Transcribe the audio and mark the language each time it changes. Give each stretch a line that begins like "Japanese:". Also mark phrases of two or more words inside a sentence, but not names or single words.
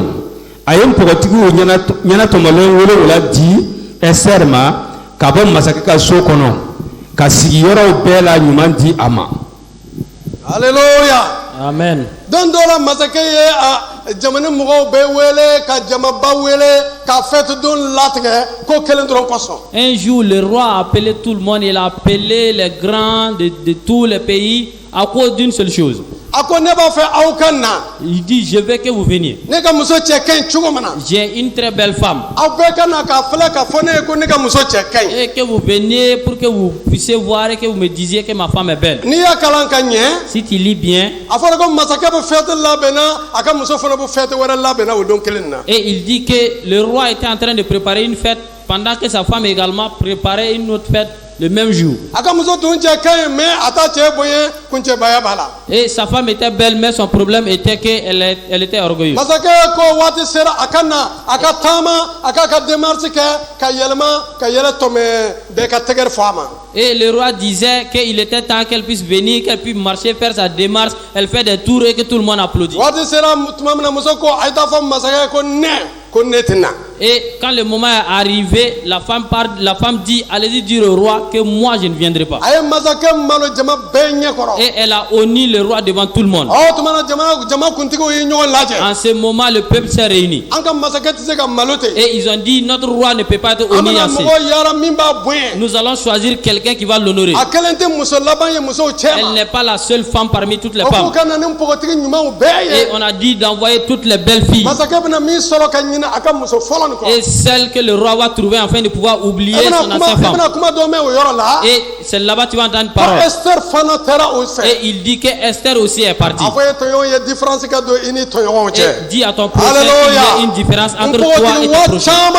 Bambara: A ye npɔgɔtigiw ɲɛnatɔmɔlen 7 di Esther ma ka bɔ masakɛ ka so kɔnɔ ka sigiyɔrɔw bɛɛ la ɲuman di a ma. Alléluia. Amen. Don dɔ la masakɛ ye a jamana mɔgɔw bɛɛ wele ka jamaba wele ka fête don latigɛ ko kelen dɔrɔn kosɔn.
French: Un jour, le roi a appelé tout le monde. Il a appelé les grands de tous les pays à cause d'une seule chose.
Bambara: A ko ne b'a fɛ aw ka na.
French: Il dit, je veux que vous veniez.
Bambara: Ne ka muso cɛ ka ɲi cogo min na.
French: J'ai une très belle femme.
Bambara: Aw bɛɛ ka na k'a filɛ ka fɔ ne ye ko ne ka muso cɛ ka ɲi.
French: Et que vous veniez pour que vous puissiez voir et que vous me disiez que ma femme est belle.
Bambara: N'i y'a kalan ka ɲɛ.
French: Si tu lis bien.
Bambara: A fɔra ko masakɛ bɛ fête labɛn na a ka muso fana bɛ fête wɛrɛ labɛn na o don kelen na.
French: Et il dit que le roi était en train de préparer une fête pendant que sa femme également préparait une autre fête le même jour.
Bambara: A ka muso tun cɛ ka ɲi mais a t'a cɛ bonya kuncɛbaya b'a la.
French: Et sa femme était belle mais son problème était qu'elle était orgueilleuse.
Bambara: Masakɛ ko waati sera a ka na a ka taama a k'a ka démarche kɛ ka yɛlɛma ka yɛlɛ tɔmɛ bɛɛ ka tɛgɛrɛ fɔ a ma.
French: Et le roi disait qu'il était temps qu'elle puisse venir, qu'elle puisse marcher, faire sa démarche. Elle fait des tours et que tout le monde applaudit.
Bambara: Waati sera tuma min na muso ko a ye taa fɔ masakɛ ko ne tɛ na.
French: Et quand le moment est arrivé, la femme dit, allez-y dire au roi que moi je ne viendrai pas.
Bambara: A ye masakɛ malo jama bɛɛ ɲɛ kɔrɔ.
French: Et elle a honni le roi devant tout le monde.
Bambara: Tuma na jama kuntigiw ye ɲɔgɔn lajɛ.
French: En ce moment, le peuple s'est réuni.
Bambara: An ka masakɛ tɛ se ka malo ten.
French: Et ils ont dit, notre roi ne peut pas être honni
Bambara: An
French: ainsi.
Bambara: bɛna mɔgɔ yaala min b'a bonya.
French: Nous allons choisir quelqu'un qui va l'honorer.
Bambara: A kelen tɛ muso laban ye musow cɛ ma.
French: Elle n'est pas la seule femme parmi toutes les
Bambara: O
French: femmes.
Bambara: k'u ka na ni npogotigi ɲumanw bɛɛ ye.
French: Et on a dit d'envoyer toutes les belles filles.
Bambara: Masakɛ bɛna min sɔrɔ ka ɲinɛ a ka muso fɔlɔ nin kɔ.
French: Et celle que le roi va trouver afin de pouvoir oublier son ancienne femme. Et c'est là-bas tu vas entendre parole. Et il dit que Esther aussi est partie. Et dit à ton prochain qu'il y a une différence entre toi et ton prochain.